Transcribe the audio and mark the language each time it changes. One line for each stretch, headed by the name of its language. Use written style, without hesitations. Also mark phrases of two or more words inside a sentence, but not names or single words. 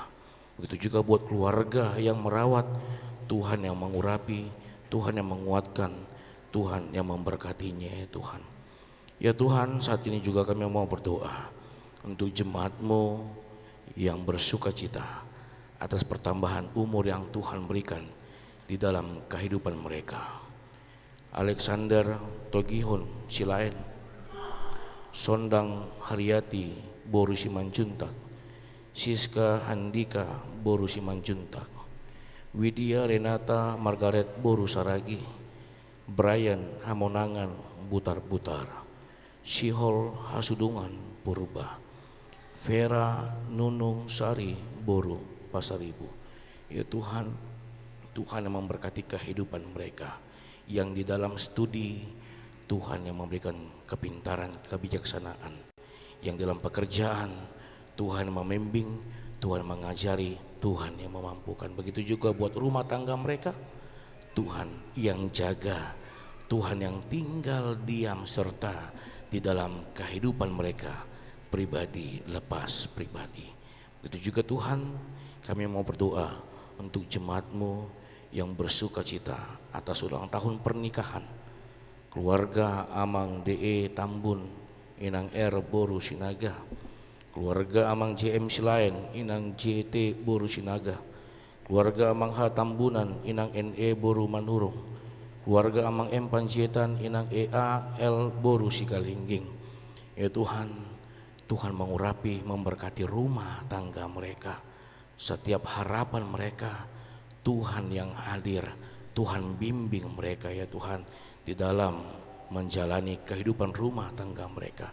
Indonesian: Begitu juga buat keluarga yang merawat, Tuhan yang mengurapi, Tuhan yang menguatkan, Tuhan yang memberkatinya ya Tuhan. Ya Tuhan, saat ini juga kami mau berdoa untuk jemaat-Mu yang bersuka cita atas pertambahan umur yang Tuhan berikan di dalam kehidupan mereka. Alexander Togihon Silaen, Sondang Haryati Boru Simanjuntak, Siska Handika Boru Simanjuntak, Widya Renata Margaret Boru Saragi, Brian Hamonangan Butar-Butar, Sihol Hasudungan Purba, Vera Nunung Sari Boru Pasaribu. Ya Tuhan, Tuhan yang memberkati kehidupan mereka, yang di dalam studi Tuhan yang memberikan kepintaran, kebijaksanaan, yang dalam pekerjaan Tuhan membimbing, Tuhan mengajari, Tuhan yang memampukan. Begitu juga buat rumah tangga mereka, Tuhan yang jaga, Tuhan yang tinggal diam serta di dalam kehidupan mereka pribadi lepas pribadi. Begitu juga Tuhan, kami mau berdoa untuk jemaat-Mu yang bersuka cita atas ulang tahun pernikahan keluarga Amang DE Tambun Inang R Boru Sinaga, keluarga Amang JM Silaen Inang JT Boru Sinaga, keluarga Amang H Tambunan Inang NE Boru Manurung, keluarga Amang M Panjaitan Inang EA L Boru Sikalingging. Ya Tuhan, Tuhan mengurapi, memberkati rumah tangga mereka, setiap harapan mereka, Tuhan yang hadir, Tuhan bimbing mereka ya Tuhan di dalam menjalani kehidupan rumah tangga mereka.